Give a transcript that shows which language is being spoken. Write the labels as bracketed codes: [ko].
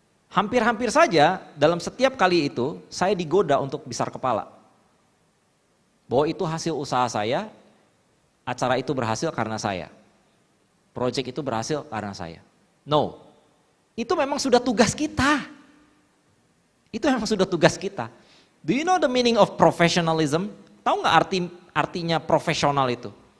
[id] Hampir-hampir saja dalam setiap kali itu saya digoda untuk besar kepala. Bahwa itu hasil usaha saya, acara itu berhasil karena saya. Proyek itu berhasil karena saya. No, itu memang sudah tugas kita. Itu memang sudah tugas kita. [en] Do you know the meaning of professionalism? [id] Tahu nggak artinya profesional itu?